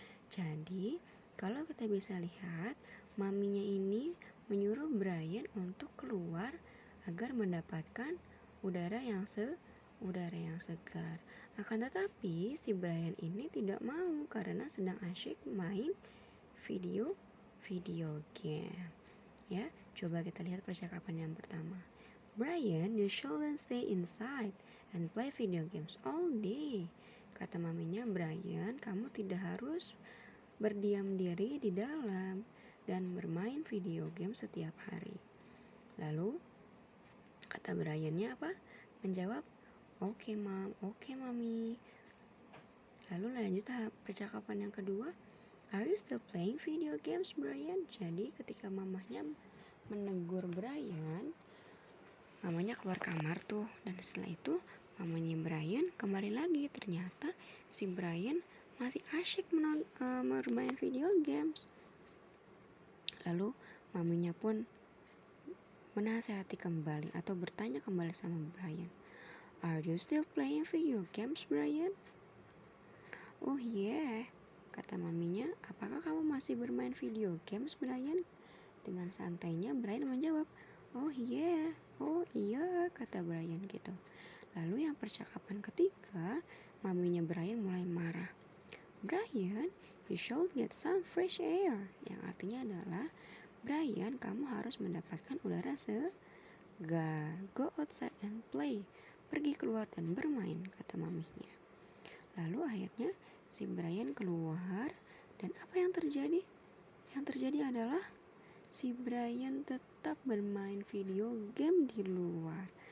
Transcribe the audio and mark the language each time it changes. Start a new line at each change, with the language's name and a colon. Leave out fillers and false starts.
Indonesian: Jadi, kalau kita bisa lihat, maminya ini menyuruh Brian untuk keluar agar mendapatkan udara yang segar. Akan tetapi, si Brian ini tidak mau karena sedang asyik main video game. Ya, coba kita lihat percakapan yang pertama.
English: Brian, you shouldn't stay inside and play video games all day.
Indonesian: Kata maminya Brian, kamu tidak harus berdiam diri di dalam dan bermain video game setiap hari. Lalu, kata Briannya apa? Menjawab, oke Mom, oke Mami. Lalu lanjut percakapan yang kedua.
English: Are you still playing video games, Brian?
Indonesian: Jadi ketika mamanya menegur Brian, mamanya keluar kamar tuh, dan setelah itu mamanya Brian kembali lagi. Ternyata si Brian masih asyik bermain video games. Lalu maminya pun menasihati kembali atau bertanya kembali sama Brian.
English: Are you still playing video games, Brian? Oh yeah,
Indonesian: kata maminya. Apakah kamu masih bermain video games, Brian? Dengan santainya Brian menjawab, oh iya, kata Brian gitu. Lalu yang percakapan ketiga, maminya Brian mulai marah.
English: Brian, you should get some fresh air.
Indonesian: Yang artinya adalah, Brian, kamu harus mendapatkan udara segar.
English: Go outside and play.
Indonesian: Pergi keluar dan bermain, kata maminya. Lalu akhirnya si Brian keluar, dan apa yang terjadi? Yang terjadi adalah si Brian tetap bermain video game di luar.